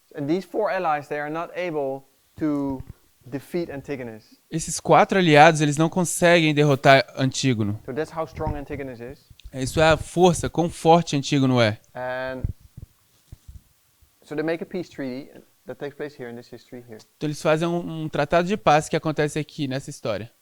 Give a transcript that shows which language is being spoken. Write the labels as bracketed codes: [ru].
[en] and these four allies, they are not able to defeat Antigonus. [pt] Esses quatro aliados, eles não conseguem derrotar Antígono. [en] So that's how strong Antigonus is. [pt] Isso é a força, quão forte Antígono é. [en] And so they make a peace treaty that takes place here in this history here. [pt] Então eles fazem um tratado de paz que acontece aqui nessa história.